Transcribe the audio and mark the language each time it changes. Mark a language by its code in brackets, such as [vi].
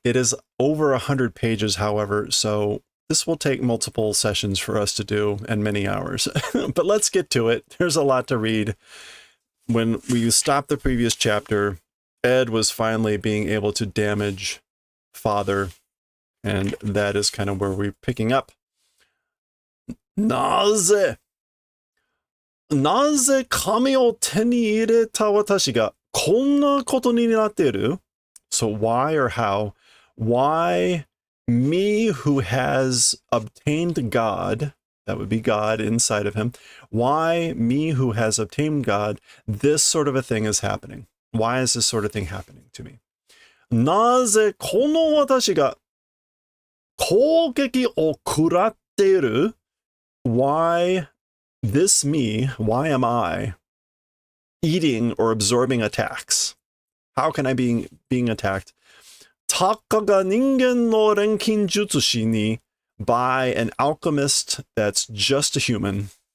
[en] It is over 100 pages, however, so this will take multiple sessions for us to do and many hours. But let's get to it. There's a lot to read. When we stopped the previous chapter, Ed was finally being able to damage Father, and that is kind of where we're picking up. [ja] Naze! なぜ神を手に入れた私がこんなことになっている? [en] So why or how? Why me who has obtained God, that would be God inside of him, why me who has obtained God, this sort of a thing is happening? Why is this sort of thing happening to me? [ja] なぜこの私が攻撃を食らっている? [en] Why this me, why am I eating or absorbing attacks? How can I be being attacked? [ja] たかが人間の錬金術師に [en] by an alchemist that's just a human.